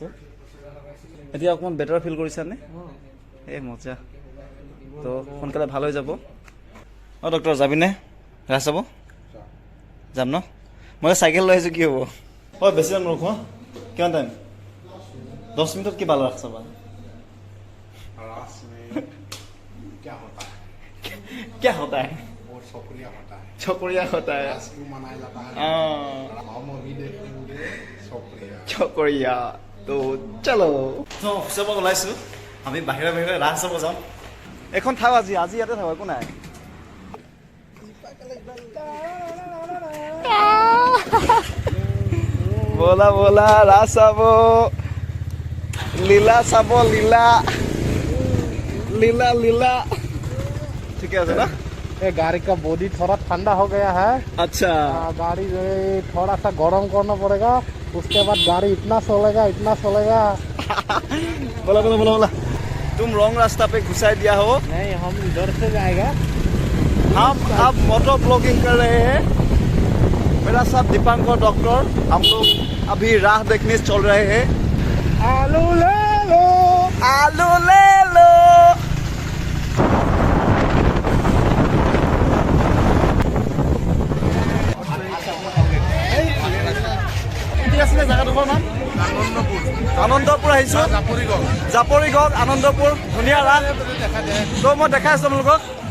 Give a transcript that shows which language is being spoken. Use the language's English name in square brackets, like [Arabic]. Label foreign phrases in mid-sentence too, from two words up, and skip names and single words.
[Assamese] এতিয়া অকণমান বেটাৰ ফিল কৰিছানে? এই মজা। তো সোনকালে ভাল হৈ যাব। অঁ ডক্টৰ যাবিনে ৰাস চাব? যাম ন? মই চাইকেল লৈ আহিছোঁ, কি হ'ব? হয়, বেছি টাইম নৰখোঁ। কিমান টাইম? 10 মিনিটত কি ভাল ৰাস চাবা? [Hindi] रास में क्या होता है? क्या होता है? बहुत चौकड़िया होता है। चौकड़िया होता है। रास क्यों मनाया जाता है? हम अभी देखेंगे चौकड़िया। चौकड़िया। तो चलो। [Assamese] তো অফিচৰ পৰা ওলাইছোঁ, আমি বাহিৰে বাহিৰে ৰাস চাব যাম। এখন থাক, আজি ইয়াতে থাক, একো নাই। ব'লা ব'লা ৰাস চাব, লীলা চাব, লীলা লীলা লীলা। ঠিকে আছে না? [Hindi] ये गाड़ी का बॉडी थोड़ा ठंडा हो गया है। अच्छा, गाड़ी थोड़ा सा गर्म करना पड़ेगा, उसके बाद गाड़ी इतना चलेगा। [Assamese] ব'লা ব'লা ব'লা ব'লা। [Hindi] तुम रॉन्ग रास्ता पे घुसा दिया हो। नहीं, हम इधर से जाएगा। हम अब [English] motor blogging [Hindi] कर रहे हैं। मेरा साथ दीपांकर डॉक्टर, हम लोग अभी राह देखने चल रहे हैं। आलू ले लो, आलू ले लो। [Assamese] জাগাডোখৰ নাম আনন্দপুৰ আহিছোঁ। জাপৰিগড়, আনন্দপুৰ, ধুনীয়া ৰাস। তো মই দেখাই আছোঁ আপোনালোকক।